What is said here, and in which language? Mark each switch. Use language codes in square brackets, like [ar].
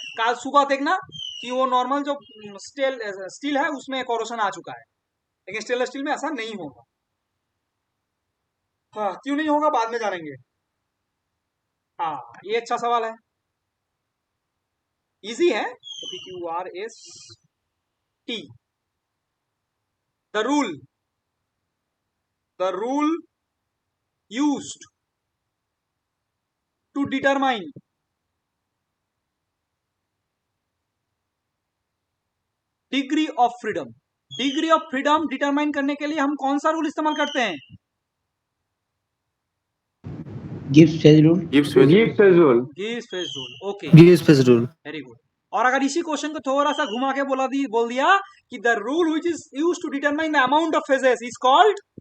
[hi] कल सुबह देखना कि वो नॉर्मल जो स्टील है उसमें कोरोशन आ चुका है, लेकिन स्टेनलेस स्टील में ऐसा नहीं होगा। हाँ, क्यों नहीं होगा बाद में जानेंगे। हाँ, ये अच्छा सवाल है, इजी है। [en] PQRST the rule used to determine degree of freedom. [hi] Degree of freedom determine करने के लिए हम कौन सा रूल इस्तेमाल करते हैं? [en] Gibbs phase rule. Gibbs phase rule. Gibbs phase rule, okay, Gibbs phase rule. Very good. [hi] और अगर इसी क्वेश्चन को थोड़ा सा घुमा के बोल दिया कि [en] the rule which is used to determine the amount of phases is called